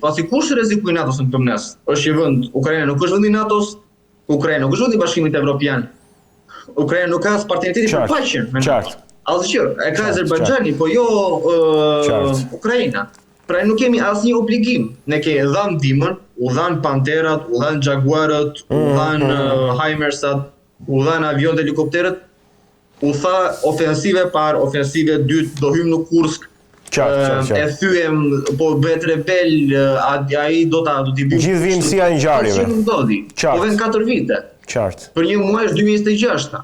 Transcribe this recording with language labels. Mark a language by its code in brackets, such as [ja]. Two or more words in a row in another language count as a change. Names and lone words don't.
[sq] Pasi kush rrezikoi NATO-s në këtë mes? Është një vend, Ukraina nuk është vendi NATO-s, Ukraina nuk është vendi i Bashkimit Evropian. Ukraina nuk ka as partneriteti për paqen. Asgjë, e ka Azerbajxhani, po jo Ukraina. Pra nuk kemi asnjë obligim. Ne kemi dhënë ndihmën, u dhan Panterat, u dhan Jaguarët, u dhan Himarsat, u dhan avionet, helikopterët. U tha ofensive parë, ofensive dytë, do hymë në Kursk. E thyem, po bëhet rebel, ai do t'i bëjë. Gjithë vimësia e ngjarjeve. Po ndodhi. Po vjen 4 vite. Qartë. Për një muaj është 2026.